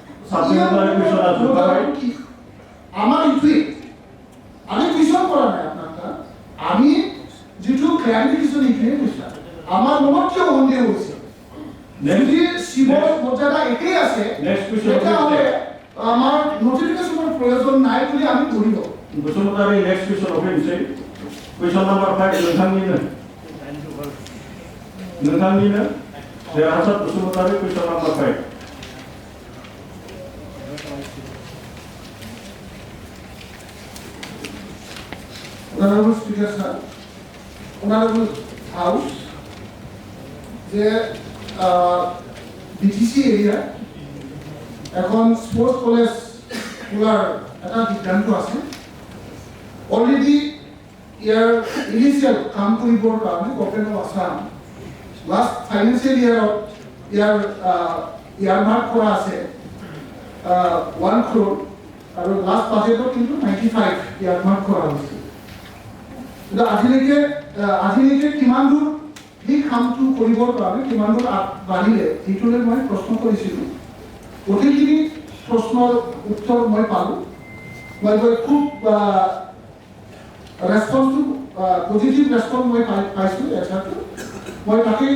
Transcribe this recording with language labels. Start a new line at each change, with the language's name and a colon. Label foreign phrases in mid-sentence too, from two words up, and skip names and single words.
Assamese: আমাৰ ইটোৱে আমি কুৱেশ্যন কৰা নাই আপোনাক আমি যিটো ক্লাৰিফিকেশ্যন এইখিনিয়ে কৈছা আমাৰ মনত কিয় সন্দেহ হৈছে যদি শিৱৰ মৰ্যাদা একেই আছে তেতিয়াহ'লে আমাৰ নটিফিকেশ্যনৰ প্ৰয়োজন নাই বুলি আমি ধৰিব বসুমতাৰী
English: next question
Assamese: অফিনসै
English: question number 5
Bodo: नोंथांनिनो देरहासार
Assamese: बसुमतारी
English: question number 5 Honorable Speaker sir, Honorable House, the BTC area,
Assamese: এখন
English: sports college
Assamese: খোলার একটা সিদ্ধান্ত আছে অলরেডি ইয়ার ইনিশিয়াল কাম কৰিবৰ কাৰণে
English: government of Assam last financial year
Assamese: ইয়াৰ মাৰ্ক কৰা আছে 1 crore আৰু
English: last budget
Assamese: কিন্তু 95 ইয়াৰ মাৰ্ক কৰা হৈছে আজিলৈকে কিমান দূৰ এই কামটো কৰিবৰ কাৰণে কিমান দূৰ আগবাঢ়িলে এইটোলৈ মই প্ৰশ্ন কৰিছিলোঁ গোটেইখিনি প্ৰশ্নৰ উত্তৰ মই পালোঁ মই খুব ৰেছপন্সটো
English: positive response
Assamese: মই পাইছোঁ এক্সাক্টলি মই তাকেই